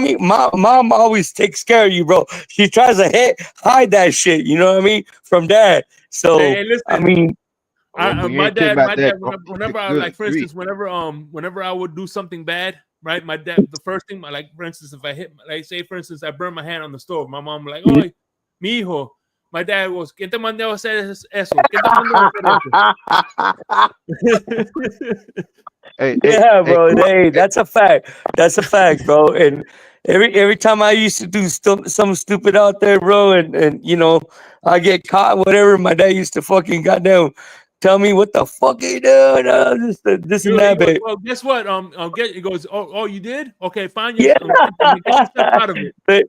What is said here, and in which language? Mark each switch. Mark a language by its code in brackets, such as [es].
[en] When mom always takes care of you, bro. She tries to hide that shit. You know what I mean? From dad. So hey, listen. I mean. My dad, whenever I like, for instance, whenever I would do something bad, right? My dad, the first thing, like, for instance, if I hit, like, say, for instance, I burn my hand on the stove, my mom would like, oh, [es] mi hijo. [en] My dad was, [es] ¿Quién te mandó a hacer eso? ¿Quién te mandó a hacer eso? [en] Yeah, bro. Hey, that's a fact. That's a fact, bro. And every time I used to do something stupid out there, bro, and you know, I get caught, whatever, my dad used to fucking goddamn tell me what the fuck are you doing? This and that, babe. Well, guess what? He goes, oh, you did? Okay, fine. Get yourself out of it.